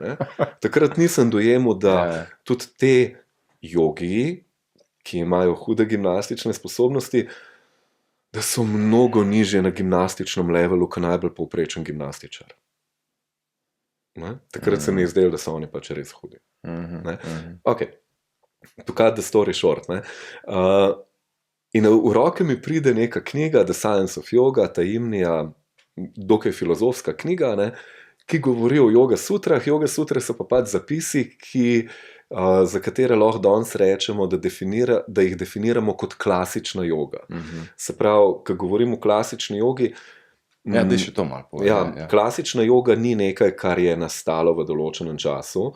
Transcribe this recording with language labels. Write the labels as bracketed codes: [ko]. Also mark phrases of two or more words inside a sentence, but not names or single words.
[sl] Takrat nisem dojemal, da tudi te jogiji, ki imajo hude gimnastične sposobnosti, da so mnogo nižje na gimnastičnem levelu, kot najbolj povprečen gimnastičar. Takrat se mi je zdelo, da so oni pač res hudi. [en] Ok, to cut the story short. [sl] In v roke mi pride neka knjiga, The Science of Yoga, tajimnija, dokaj filozofska knjiga, ki govori o yoga sutrah. Yoga sutre so pa pač zapisi, za katere lahko danes rečemo, da jih definiramo kot klasična joga. Se pravi, ko govorimo o klasični jogi, da je še to malo povedal. Klasična joga ni nekaj, kar je nastalo v določenem času.